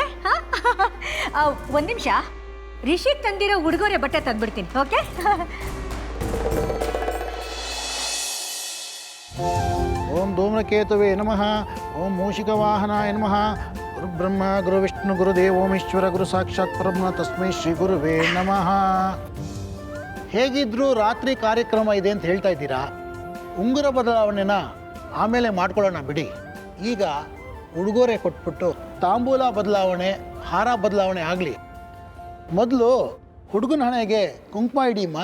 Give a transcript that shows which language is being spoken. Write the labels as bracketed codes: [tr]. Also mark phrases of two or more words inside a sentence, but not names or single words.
[kn] ಒಂದು ನಿಮಿಷ, ರಿಷಿಕ್ ತಂದಿರೋ ಉಡುಗೊರೆ ಬಟ್ಟೆ ತಂದ್ಬಿಡ್ತೀನಿ. ಓಕೆ? [sa] ಓಂ ಧೂಮ್ರಕೇತುವೆ ನಮಃ. ಓಂ ಮೂಷಿಕವಾಹನಾಯ ನಮಃ. ಗುರುಬ್ರಹ್ಮ ಗುರುವಿಷ್ಣು ಗುರುದೇವೋಮೇಶ್ವರ ಗುರು ಸಾಕ್ಷಾತ್ ಪರಬ್ರಹ್ಮ ತಸ್ಮೈ ಶ್ರೀ ಗುರುವೇ ನಮಃ. [kn] ಹೇಗಿದ್ರೂ ರಾತ್ರಿ ಕಾರ್ಯಕ್ರಮ ಇದೆ ಅಂತ ಹೇಳ್ತಾ ಇದ್ದೀರಾ. ಉಂಗುರ ಬದಲಾವಣೆನ ಆಮೇಲೆ ಮಾಡ್ಕೊಳ್ಳೋಣ ಬಿಡಿ. ಈಗ ಉಡುಗೊರೆ ಕೊಟ್ಬಿಟ್ಟು ತಾಂಬೂಲ ಬದಲಾವಣೆ, ಹಾರ ಬದಲಾವಣೆ ಆಗಲಿ. ಮೊದಲು ಹುಡುಗನ ಹಣೆಗೆ ಕುಂಕುಮ ಇಡೀಮ್ಮ.